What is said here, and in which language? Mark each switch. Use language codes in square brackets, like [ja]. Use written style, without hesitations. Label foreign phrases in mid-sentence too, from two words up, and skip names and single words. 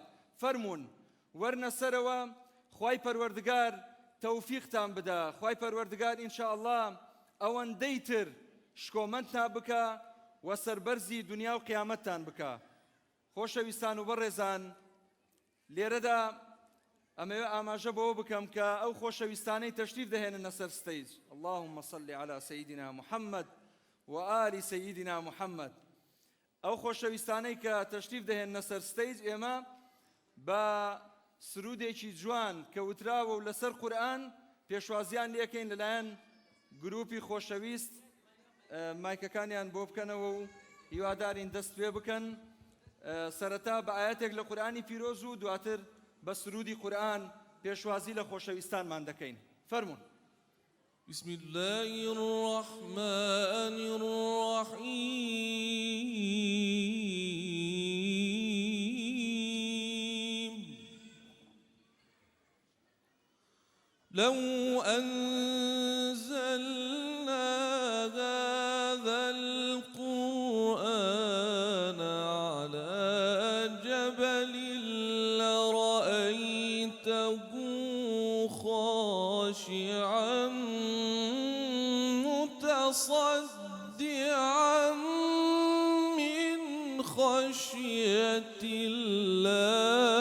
[ckb] فەرموون وەرنە سەرەوە، خوای پەروەردگار تەوفیقتان بدە، خوای پەروەردگار [ar] ئینشاء الله [ckb] ئەوەندەی تر شکۆمەندتان بکە و سەربەرزی دنیا و قیامەتتان بکە. خۆشەویستان و بەڕێزان، لێرەدا ئەمەوێ ئاماژە بەوە بکەم کە ئەو خۆشەویستانەی تەشریف دەهێننە سەر ستەیج، [ar] اللهم صل على سيدنا محمد وآل سيدنا محمد. [ckb] ئەو خۆشەویستانەی کە تەشریف دەهێننە سەر ستەیج، ئێمە بە سرودێکی جوان کە وتراوە و لەسەر قورئان پێشوازیان لێکەین لەلایەن گروپی خۆشەویست. مایکەکانیان بۆ بکەنەوە و هیوادارین دەست پێ بکەن. سەرەتا بە ئاەتێک لە قورئانی پیرۆز و دواتر بە سرودی قورئان پێشوازی لە خۆشەویستانمان دەکەین. فەرموون. [ar] بسم الله الرحمن الرحيم. لو أنزلنا هذا القرآن على جبل لرأيته خاشعا متصدعا من خشية الله